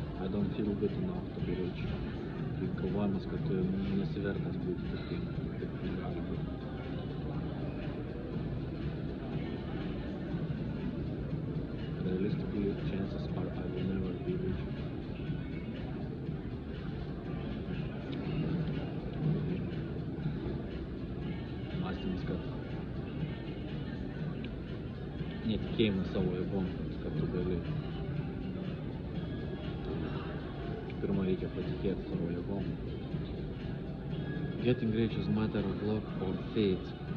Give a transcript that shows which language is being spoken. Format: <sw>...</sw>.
<en>I don't feel good enough to be rich.</en> <lt>Tai galvojimas, kad tu nesivertas būti turtingas. Taip negali būti.</lt> <en>Realistically, chances are I will never be rich.</en> <lt>Mąstymas, kad netikėjimas savo jėgom, kad tu gali. Pirma, reikia patikėti savo jėgom.</lt> <en>Getting rich is matter of luck or fate.</en>